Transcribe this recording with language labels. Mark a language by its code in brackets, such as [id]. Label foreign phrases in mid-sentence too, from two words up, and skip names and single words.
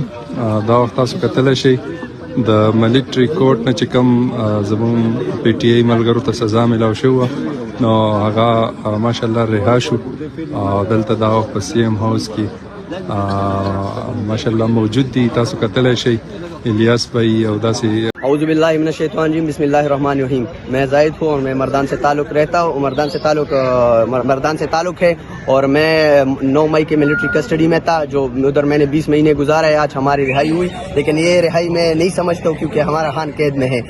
[ps] دا وخت تاسو کتلی شئ د ملټري کورټ نه چې کوم زموږ پی ټی آی ملګرو ته سزا ملاو شوه نو هغه ماشاءالله رها شو. دلته دا وخت په سی ام هاوس کې ماشاءالله موجود دي. تاسو کتلی شئ الیاس بھائی او داسې [ar] اعوذ باللہ من الشیطان الرجیم، بسم اللہ الرحمن الرحیم۔ [ur] میں زاہد ہوں اور میں مردان سے تعلق رہتا ہوں، مردان سے تعلق ہے اور میں 9 مئی کے ملٹری کسٹڈی میں تھا، جو ادھر میں نے 20 مہینے گزارے۔ آج ہماری رہائی ہوئی، لیکن یہ رہائی میں نہیں سمجھتا ہوں کیونکہ ہمارا خان قید میں ہے۔